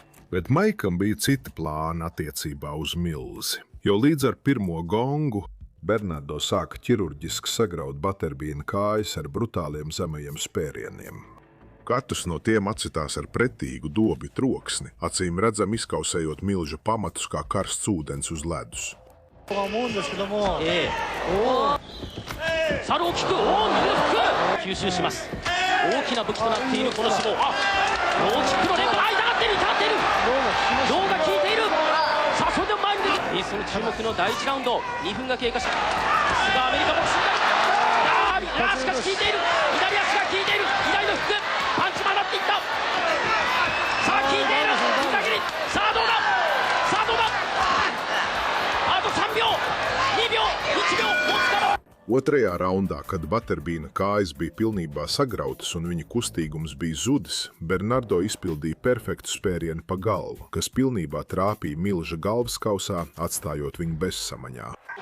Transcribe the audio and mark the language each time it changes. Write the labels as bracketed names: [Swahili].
[Latvian] Bet Maikam bija citi plāni attiecībā uz Milzi, jo līdz ar pirmo gongu Bernardo sāka ķirurģiski sagraut Butterbeana kājas ar brutāliem zemajiem spērieniem. Katrs no tiem atsitās ar pretīgu dobju troksni, acīm redzam izkausējot milža pamatus kā karsts ūdens uz ledus. [Japanese] サルをキック、右のフック吸収します。大きな武器となっているこの脂肪、ローキックの連続、痛がっている、ローが効いている。さあそれでも前に出て、その注目の第1ラウンド、2分が経過し、さすがアメリカボクシング、しかし効いている、左足が効いている、左のフック、パンチも上がっていった。さあ効いている、膝切り、さあどうだ、あと3秒、2秒、1秒、持つかの。 [Latvian] Otrajā raundā, kad Butterbeana kājas bija pilnībā sagrautas un viņa kustīgums bija zudis, Bernardo izpildīja perfektu spērienu pa galvu, kas pilnībā trāpīja milža galvaskausā, atstājot viņu bezsamaņā.